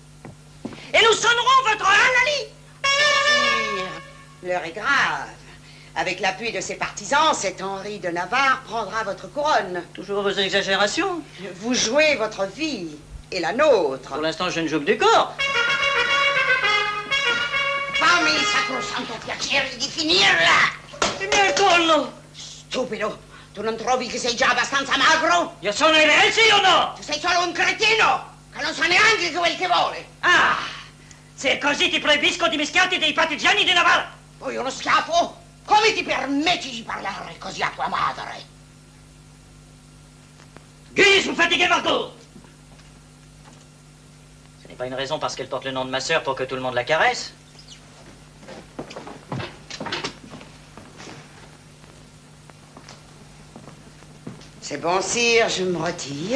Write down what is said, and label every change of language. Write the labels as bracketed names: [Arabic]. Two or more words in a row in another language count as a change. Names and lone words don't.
[French] Et nous sonnerons votre halali. Sire, L'heure est grave. Avec l'appui de ses partisans, cet Henri de Navarre prendra votre couronne. Toujours vos exagérations. Vous jouez votre vie et la nôtre. Pour l'instant, je ne joue que du corps. [Italian] Fammi sacrosanto piacere di finirla! Il mio collo! Stupido, tu non trovi che sei già abbastanza magro? Io sono ebreo, sì o no? Tu sei solo un cretino che non sa neanche quel che vuole. Ah! Se è così ti proibisco di mischiarti dei partigiani di Navarra! Poi uno schiaffo? Come ti permetti di parlare così a tua madre? [French] Guise, vous fatiguez Margot! Ce n'est pas une raison parce qu'elle porte le nom de ma sœur pour que tout le monde la caresse. C'est bon, sire, je me retire.